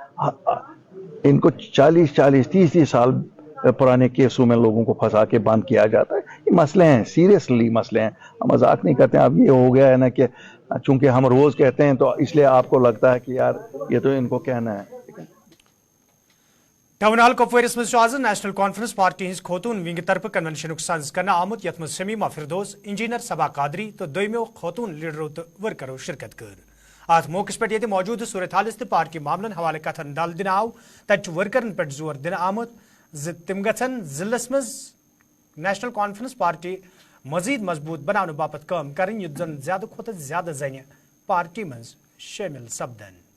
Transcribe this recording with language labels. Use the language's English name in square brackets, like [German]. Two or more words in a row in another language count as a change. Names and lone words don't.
[Hindi] इनको 40-30 साल पुराने केसों में लोगों को फंसा के बंद किया जाता है। ये मसले हैं, सीरियसली मसले हैं, हम मजाक नहीं करते हैं। अब ये हो गया है ना कि चूंकि हम रोज कहते हैं तो इसलिए आपको लगता है कि यार ये तो इनको कहना है। [Kashmiri] टाउन हॉल कपवारिस मज आज नेशनल कॉन्फ्रेंस पार्टी हज खोतून विंग तरफ कन्वेंशन सज कर आमुत यथ मज शमीमा फिरदौस, इंजीनियर सबा कादरी तो दोयमो खोतून लीडरों तो वर्करों शिरकत कर। अत मौके पे ये मौजूद सूरत हालस तो पार्टी मामलन हवाले कथन दल दिन आव, तत वर्करन पे जोर दिन आमुत तम गन जिलस मज नेशनल कॉन्फ्रेंस पार्टी मजीद मजबूत बनाने बापत काम करें, युत जन ज्यादा खोत ज्यादा जन पार्टी मज शामिल सपदन।